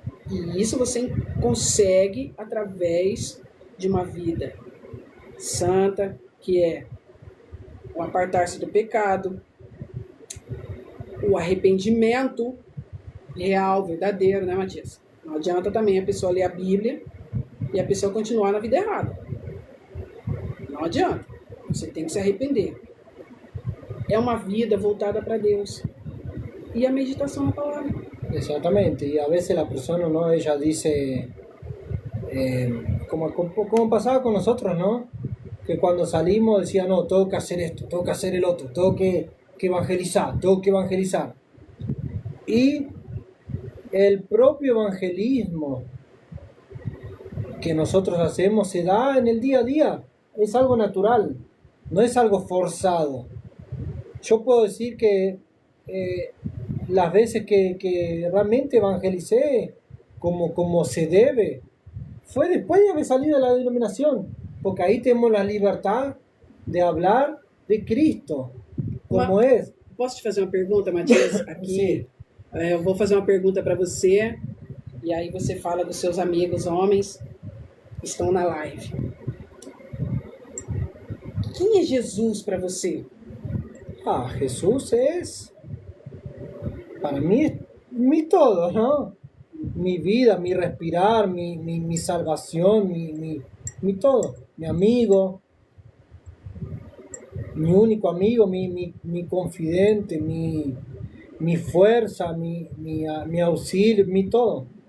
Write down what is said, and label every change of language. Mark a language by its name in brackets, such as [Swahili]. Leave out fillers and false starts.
[Portuguese] E isso você consegue através de uma vida santa, que é o apartar-se do pecado, o arrependimento real, verdadeiro, né, Matias? Não adianta também a pessoa ler a Bíblia e a pessoa continuar na vida errada. Não adianta. Você tem que se arrepender. É uma vida voltada para Deus. E a meditação na palavra. Exatamente. [Spanish] Y a veces la persona, ¿no? Ella dice, como pasaba con nosotros, ¿no? Que cuando salimos decía, no, tengo que hacer esto, tengo que hacer el otro, tengo que evangelizar, tengo que evangelizar. Y el propio evangelismo que nosotros hacemos se da en el día a día. Es algo natural, no es algo forzado. Yo puedo decir que las veces que realmente evangelicé como se debe, fue después de haber salido de la denominación, porque ahí tenemos la libertad de hablar de Cristo, como es. [Portuguese] Posso te fazer uma pergunta, Matias? Aqui, eu vou fazer uma pergunta para você, e aí você fala dos seus amigos homens que estão na live. Quem é Jesus para você? [Spanish] Jesús es, para mí, mi todo, ¿no? Mi vida, mi respirar, mi salvación, mi todo. Mi amigo, mi único amigo, mi confidente, mi fuerza, mi auxilio, mi todo.